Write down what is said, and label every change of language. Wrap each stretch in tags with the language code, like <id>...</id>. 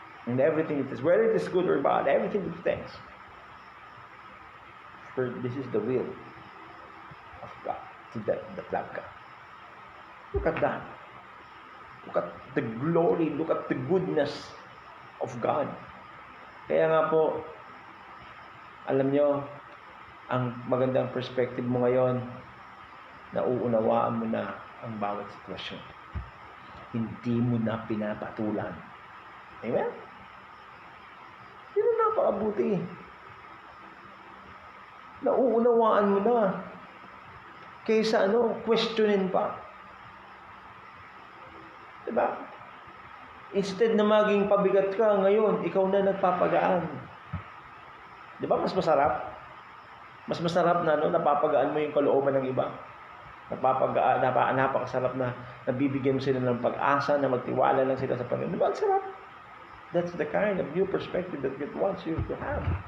<en>And everything it is, whether it is good or bad, everything give thanks. For this is the will of God, to that love God. Look at that. Look at the glory, look at the goodness of God.</en> <tl>Kaya nga po, alam nyo, ang magandang perspective mo ngayon, nauunawaan mo na ang bawat sitwasyon. Hindi mo na pinapatulan. Amen? Yun ang napakabuti. Nauunawaan mo na. Kaysa questionin pa. Diba? Instead na maging pabigat ka ngayon, ikaw na nagpapagaan. Diba? Mas masarap. Mas masarap na napapagaan mo yung kalooban ng iba. Napakasarap na nabibigyan mo sila ng pag-asa, na magtiwala lang sila sa Panginoon. Diba? Ang sarap.</tl> <en>That's the kind of new perspective that God wants you to have.</en>